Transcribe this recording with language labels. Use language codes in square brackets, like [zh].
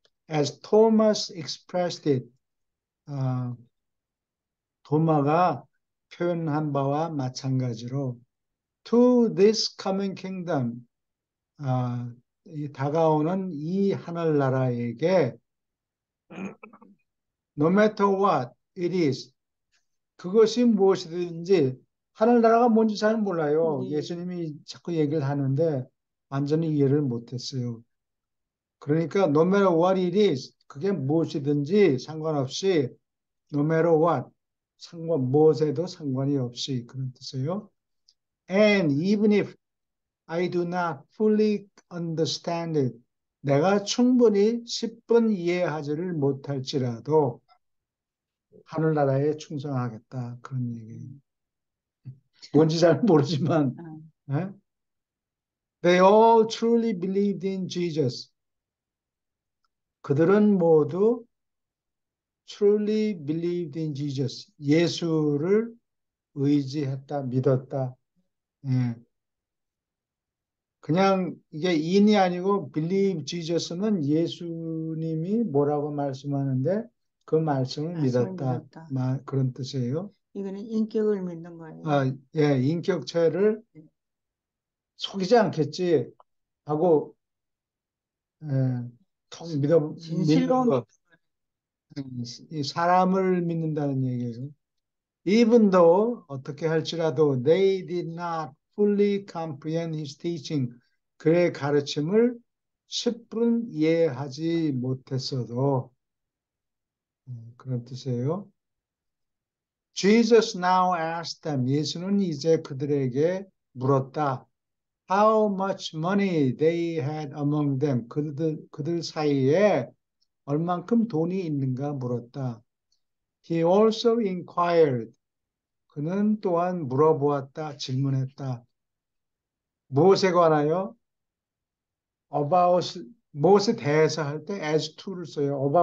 [en] As Thomas expressed it, [ko] 어, 도마가 표현한 바와 마찬가지로 [en] to this coming kingdom, [ko] 이 다가오는 이 하늘나라에게 [en] no matter what it is, [ko] 그것이 무엇이든지 하늘나라가 뭔지 잘 몰라요. 네. 예수님이 자꾸 얘기를 하는데 완전히 이해를 못했어요. 그러니까 [en] no matter what it is, [ko] 그게 무엇이든지 상관없이 [en] no matter what, [ko] 무엇에도 상관이 없이 그런 뜻이에요. [en] And even if I do not fully understand it, [ko] 내가 충분히 10분 이해하지를 못할지라도 하늘나라에 충성하겠다. 그런 얘기예요. 뭔지 잘 모르지만 예? [en] They all truly believed in Jesus. [ko] 그들은 모두 [en] truly believed in Jesus. [ko] 예수를 의지했다, 믿었다. 예. 그냥 이게 in이 아니고 believe Jesus는 예수님이 뭐라고 말씀하는데 그 말씀을 믿었다. 그런 뜻이에요. 이거는 인격을 믿는 거예요. 예, 인격체를 속이지 않겠지 하고 예, 통 믿는 진실로 것. 이 사람을 믿는다는 얘기예요. [en] Even though [ko] 어떻게 할지라도 [en] they did not fully comprehend his teaching. [ko] 그의 가르침을 10분 이해하지 못했어도 그런 뜻이에요. [en] Jesus now asked them. [ko] 예수는 이제 그들에게 물었다. [en] How much money they had among them. [ko] 그들 사이에 얼만큼 돈이 있는가 물었다. [en] He also inquired. [ko] 그는 또한 물어보았다, 질문했다. 무엇에 관하여? [en] About, [ko] 무엇에 대해서 할 때 as to를 써요.